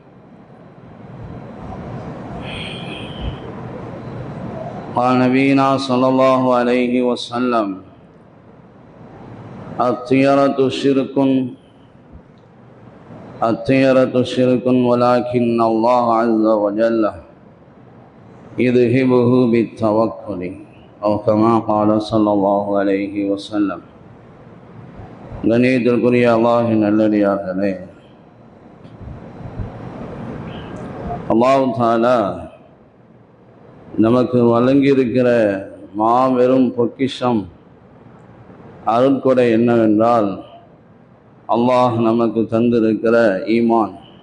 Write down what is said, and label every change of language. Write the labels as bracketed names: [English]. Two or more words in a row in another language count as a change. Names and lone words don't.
[Arabic] قال نبينا صلى الله عليه وسلم: الطيرة شرك ولكن الله عز وجل يذهبه بالتوكل، أو كما قال صلى الله عليه وسلم. [Tamil] கண்ணியத்திற்குரிய அல்லாஹ்வின் நல்லடியார்களே, [Arabic] الله تعالى [Tamil] நமக்கு வழங்கியிருக்கிற மாபெரும் பொக்கிஷம் அருட்கொடை என்னவென்றால், அல்லாஹ் நமக்கு தந்திருக்கிற ஈமான்.